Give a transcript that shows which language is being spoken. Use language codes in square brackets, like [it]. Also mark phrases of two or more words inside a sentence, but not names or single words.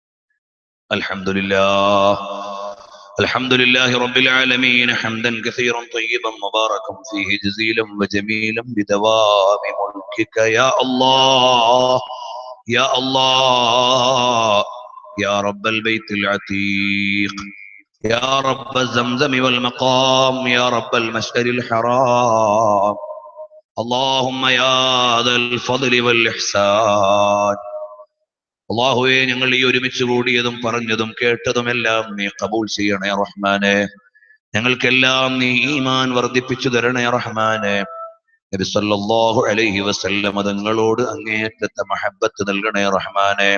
[ar] الحمد لله رب العالمين حمدا كثيرا طيبا مباركا فيه جزيلا وجميلا بدوام ملكك يا الله يا الله يا رب البيت العتيق يا رب الزمزم والمقام يا رب المشعر الحرام. اللهم يا ذا الفضل والإحسان. [ml] അല്ലാഹുവേ, ഞങ്ങൾ ഈ ഒരുമിച്ച് കൂടിയതും പറഞ്ഞതും കേട്ടതുമെല്ലാം നീ കബൂൽ ചെയ്യണേ റഹ്മാനെ. ഞങ്ങൾക്കെല്ലാം നീ ഈമാൻ വർദ്ധിപ്പിച്ചു തരണേ റഹ്മാനെ. നബി [ar] صلى الله عليه وسلم [ml] തങ്ങളോട് അങ്ങേയറ്റത്തെ മഹബ്ബത്ത് നൽകണേ റഹ്മാനെ.